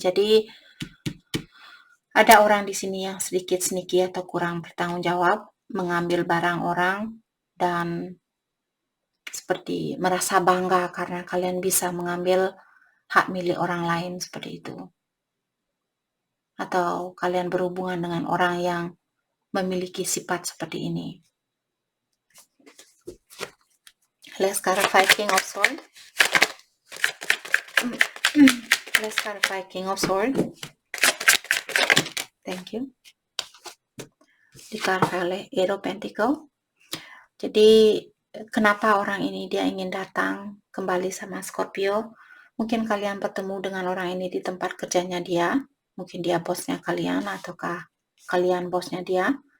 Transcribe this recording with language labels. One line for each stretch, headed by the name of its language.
Indonesian: Jadi ada orang di sini yang sedikit sneaky atau kurang bertanggung jawab, mengambil barang orang dan seperti merasa bangga karena kalian bisa mengambil hak milik orang lain, seperti itu. Atau kalian berhubungan dengan orang yang memiliki sifat seperti ini.
English: Let's clarify King of Swords. Let's clarify King of Swords. Thank you.
Indonesian: Diklarifikasi oleh Eight of Pentacles. Jadi kenapa orang ini dia ingin datang kembali sama Scorpio? Mungkin kalian bertemu dengan orang ini di tempat kerjanya dia. Mungkin dia bosnya kalian ataukah kalian bosnya dia.